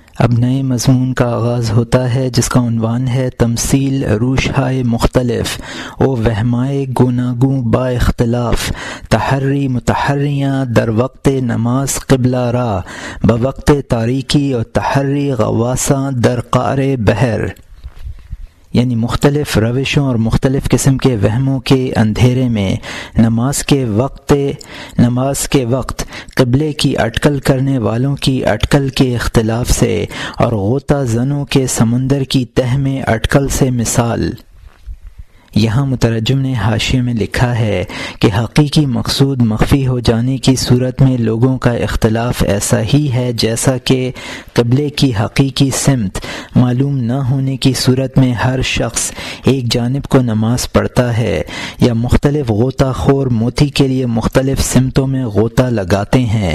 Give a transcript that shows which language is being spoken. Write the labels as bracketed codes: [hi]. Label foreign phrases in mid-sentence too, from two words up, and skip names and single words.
[ur] اب نئے مضمون کا آغاز ہوتا ہے جس کا عنوان ہے [fa] تمثیل روش‌ہائے مختلف و وہمائے گوناگوں با اختلاف، تحری متحریاں در وقت نماز قبلہ را، بوقت تاریکی و تحری غواساں در قعر بحر، [ur] یعنی مختلف روشوں اور مختلف قسم کے وہموں کے اندھیرے میں نماز کے وقت قبلے کی اٹکل کرنے والوں کی اٹکل کے اختلاف سے اور غوطہ زنوں کے سمندر کی تہ میں اٹکل سے مثال۔ یہاں مترجم نے حاشیے میں لکھا ہے کہ حقیقی مقصود مخفی ہو جانے کی صورت میں لوگوں کا اختلاف ایسا ہی ہے جیسا کہ قبلے کی حقیقی سمت معلوم نہ ہونے کی صورت میں ہر شخص ایک جانب کو نماز پڑھتا ہے یا مختلف غوطہ خور موتی کے لیے مختلف سمتوں میں غوطہ لگاتے ہیں۔